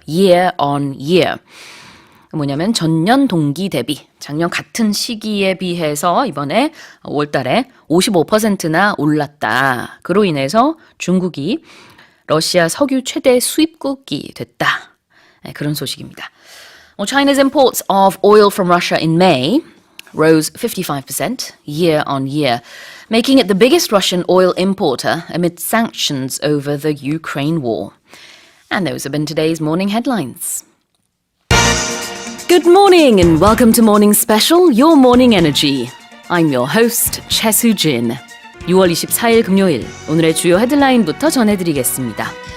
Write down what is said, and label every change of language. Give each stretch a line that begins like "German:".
English: year on year.
Korean: 뭐냐면 전년 동기 대비, 작년 같은 시기에 비해서 이번에 5월 달에 55%나 올랐다. 그로 인해서 중국이 러시아 석유 최대 수입국이 됐다. 그런 소식입니다.
English: China's imports of oil from Russia in May rose 55% year on year, making it the biggest Russian oil importer amid sanctions over the Ukraine war. And those have been today's morning headlines. Good morning and welcome to Morning Special, Your Morning Energy. I'm your host, Choi Soo-jin.
Korean: 6월 24일 금요일, 오늘의 주요 헤드라인부터 전해드리겠습니다.